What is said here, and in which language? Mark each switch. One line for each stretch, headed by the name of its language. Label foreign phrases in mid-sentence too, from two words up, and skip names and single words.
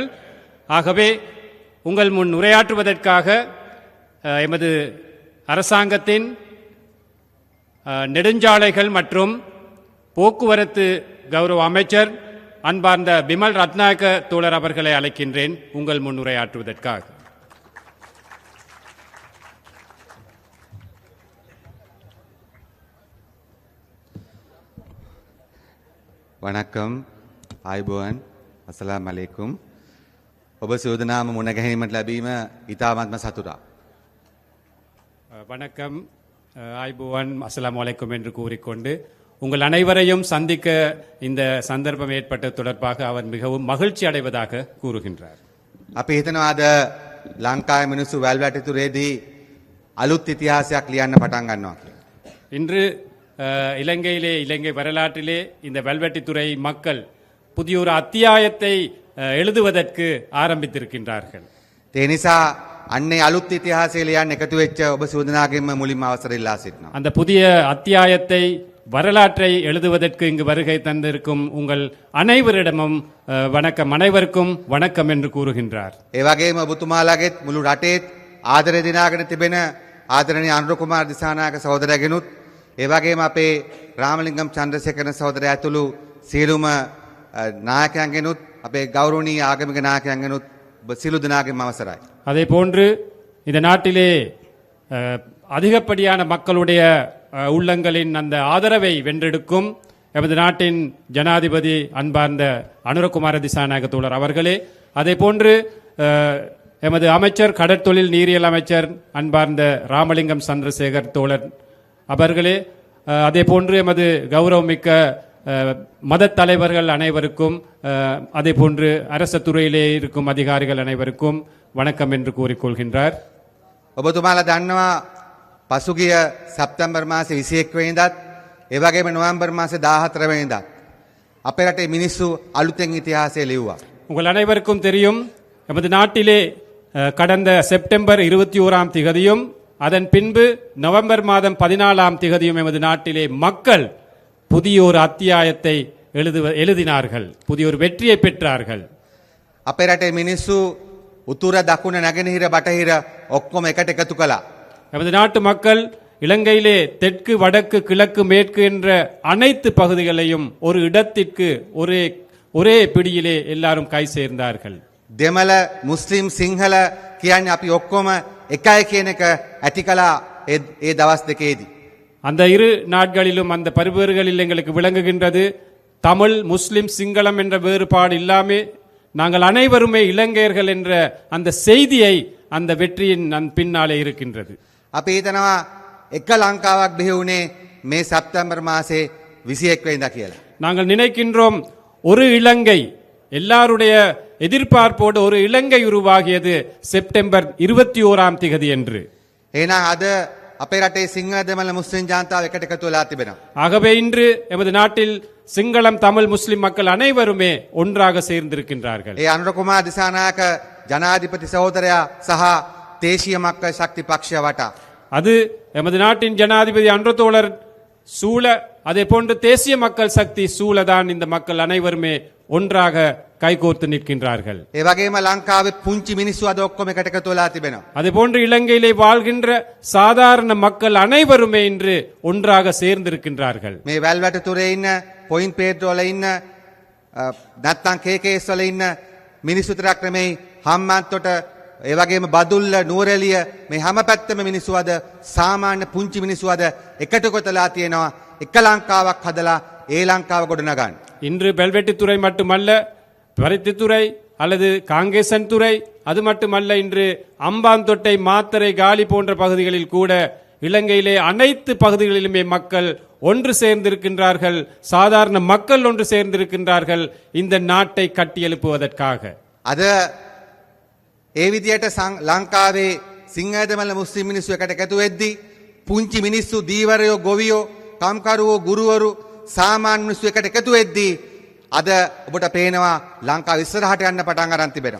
Tamil: ஆகவே உங்கள் முன் உரையாற்றுவதற்காக எமது அரசாங்கத்தின் நெடுஞ்சாலைகள் மற்றும் போக்குவரத்து கௌரவ அமைச்சர் அன்பார்ந்த பிமல் ரத்நாயக்க தோழர் அவர்களை அழைக்கின்றேன் உங்கள் முன் உரையாற்றுவதற்காக. வணக்கம்,
Arabic: ආයුබෝවන්, السلام عليكم.
Sinhala: ඔබ සූදානම් මුණ ගැනීමට ලැබීම ඉතාමත්ම සතුටක්.
Tamil: வணக்கம், ஆய்புவான்,
Arabic: السلام عليكم
Tamil: என்று கூறிக்கொண்டு உங்கள் அனைவரையும் சந்திக்க இந்த சந்தர்ப்பம் ஏற்பட்ட தொடர்பாக அவர் மிகவும் மகிழ்ச்சி அடைவதாக கூறுகின்றார்.
Sinhala: අපි හිතනවා අද ලංකාවේ මිනිස්සු වැල්වැටිතුරේදී අලුත් ඉතිහාසයක් ලියන්න පටන් ගන්නවා කියලා.
Tamil: இன்று இலங்கையிலே, இலங்கை வரலாற்றிலே இந்த வெல்வெட்டித்துறை மக்கள் புதிய ஒரு அத்தியாயத்தை எழுதுவதற்கு ஆரம்பித்திருக்கின்றார்கள்.
Sinhala: ඒ නිසා අන්නේ අලුත් ඉතිහාසය ලියන්න එකතු වෙච්ච ඔබ සූදානාගෙන්ම මුලින්ම අවසර ඉල්ලා සිටිනවා.
Tamil: அந்த புதிய அத்தியாயத்தை, வரலாற்றை எழுதுவதற்கு இங்கு வருகை தந்திருக்கும் உங்கள் அனைவரிடமும் வணக்கம், அனைவருக்கும் வணக்கம் என்று கூறுகின்றார்.
Sinhala: ඒ වගේම ඔබතුමාලාගෙත් මුළු රටේත් ආදරය දිනාගෙන තිබෙන ආදරණීය අනුර කුමාර දිසානායක සහෝදරයාගෙනුත්, ඒ වගේම අපේ රාමලිංගම් චන්ද්‍රසේකර සහෝදරයා ඇතුළු සියලුම නායකයන්ගෙනුත්, අපේ ගෞරවනීය ආගමික නායකයන්ගෙනුත් සියලු දෙනාගේම අවසරයි.
Tamil: அதே போன்று இந்த நாட்டிலே அதிகப்படியான மக்களுடைய உள்ளங்களின் அந்த ஆதரவை வென்றெடுக்கும் எமது நாட்டின் ஜனாதிபதி அன்பார்ந்த அனுரகுமார திசாநாயக தோழர் அவர்களே, அதே போன்று எமது அமைச்சர், கடற்தொழில் நீரியல் அமைச்சர் அன்பார்ந்த ராமலிங்கம் சந்திரசேகர் தோழர் அவர்களே, அதே போன்று எமது கௌரவமிக்க மத தலைவர்கள் அனைவருக்கும், அதே போன்று அரச துறையிலே இருக்கும் அதிகாரிகள் அனைவருக்கும் வணக்கம் என்று கூறிக்கொள்கின்றார்.
Sinhala: ඔබතුමාලා දන්නවා පසුගිය සැප්තැම්බර් මාසේ 21 වෙනිදාත්, ඒ වගේම නොවැම්බර් මාසේ 14 වෙනිදාත් අපේ රටේ මිනිස්සු අලුතෙන් ඉතිහාසය ලිව්වා.
Tamil: உங்கள் அனைவருக்கும் தெரியும், எமது நாட்டிலே கடந்த செப்டம்பர் 21ஆம் திகதியும் அதன் பின்பு நவம்பர் மாதம் 14ஆம் திகதியும் எமது நாட்டிலே மக்கள் புதிய ஒரு அத்தியாயத்தை எழுதினார்கள், புதிய ஒரு வெற்றியை பெற்றார்கள்.
Sinhala: අපේ රටේ මිනිස්සු උතුර දකුණ නැගෙනහිර බටහිර ඔක්කොම එකට එකතු කළා.
Tamil: எமது நாட்டு மக்கள் இலங்கையிலே தெற்கு, வடக்கு, கிழக்கு, மேற்கு என்ற அனைத்து பகுதிகளையும் ஒரு இடத்திற்கு ஒரே பிடியிலே எல்லாரும் கை சேர்ந்தார்கள்.
Sinhala: දෙමළ, මුස්ලිම්, සිංහල කියන්නේ අපි ඔක්කොම එකයි කියන එක ඇති කළා ඒ දවස් දෙකේදී.
Tamil: அந்த இரு நாட்களிலும் அந்த பரிவேறுகளில் எங்களுக்கு விளங்குகின்றது, தமிழ், முஸ்லிம், சிங்களம் என்ற வேறுபாடு இல்லாமல் நாங்கள் அனைவருமே இலங்கையர்கள் என்ற அந்த செய்தியை அந்த வெற்றியின் பின்னாலே இருக்கின்றது.
Sinhala: අපි හිතනවා එක ලංකාවක් බිහි වුණේ මේ සැප්තැම්බර් මාසේ 21 වෙනිදා කියලා.
Tamil: நாங்கள் நினைக்கின்றோம் ஒரு இலங்கை, எல்லாருடைய எதிர்பார்ப்போடு ஒரு இலங்கை உருவாகியது செப்டம்பர் 21ஆம் திகதி என்று.
Sinhala: එහෙනම් අද අපේ රටේ සිංහල, දෙමළ, මුස්ලිම් ජනතාව එකට එකතු වෙලා තිබෙනවා.
Tamil: ஆகவே இன்று எமது நாட்டில் சிங்களம், தமிழ், முஸ்லிம் மக்கள் அனைவருமே ஒன்றாக சேர்ந்திருக்கின்றார்கள்.
Sinhala: ඒ අනුර කුමාර දිසානායක ජනාධිපති සහෝදරයා සහ දේශීය මක්කල් ශක්ති පක්ෂය වටා
Tamil: அது எமது நாட்டின் ஜனாதிபதி அன்றதோழர் சூழ, அதே போன்று தேசிய மக்கள் சக்தி சூழதான் இந்த மக்கள் அனைவருமே ஒன்றாக கைகோர்த்து நிற்கின்றார்கள்.
Sinhala: ඒ වගේම ලංකාවේ පුංචි මිනිස්සු අද ඔක්කොම එකට එකතු වෙලා තිබෙනවා.
Tamil: அதே போன்று இலங்கையிலே வாழ்கின்ற சாதாரண மக்கள் அனைவருமே இன்று ஒன்றாக சேர்ந்திருக்கின்றார்கள்.
Sinhala: මේ වැල්වැටතුරේ ඉන්න, පොයින්ට් පේට්‍රෝල ඉන්න, නැත්තම් කේකේස් වල ඉන්න මිනිස්සු තරක් නෙමෙයි, හම්බන්තොට, ඒ වගේම බදුල්ල, නුවරඑළිය, මේ හැම පැත්තෙම මිනිස්සු අද, සාමාන්‍ය පුංචි මිනිස්සු අද එකට කොටලා තියෙනවා එක ලංකාවක් හදලා ඒ ලංකාව ගොඩනගන්න.
Tamil: இன்று வெல்வெட்டித்துறை மட்டுமல்ல, பருத்தித்துறை அல்லது காங்கேசன் துறை, அது மட்டுமல்ல, இன்று அம்பாந்தொட்டை, மாத்தரை, காலி போன்ற பகுதிகளில் கூட இலங்கையிலே அனைத்து பகுதிகளிலுமே மக்கள் ஒன்று சேர்ந்திருக்கின்றார்கள். சாதாரண மக்கள் ஒன்று சேர்ந்திருக்கின்றார்கள் இந்த நாட்டை கட்டியெழுப்புவதற்காக.
Sinhala: අද ඒ විදියට ලංකාවේ සිංහදමල්ල මුස්ලිම් මිනිස්සු එකට එකතු වෙද්දී පුංචි මිනිස්සු දීවරයෝ ගොවියෝ කම්කරුවෝ ගුරුවරු සාමාන්‍ය මිනිස්සු එකට එකතු වෙද්දී අද ඔබට පේනවා ලංකාව ඉස්සරහට යන්න පටන් අරන් තිබෙනවා.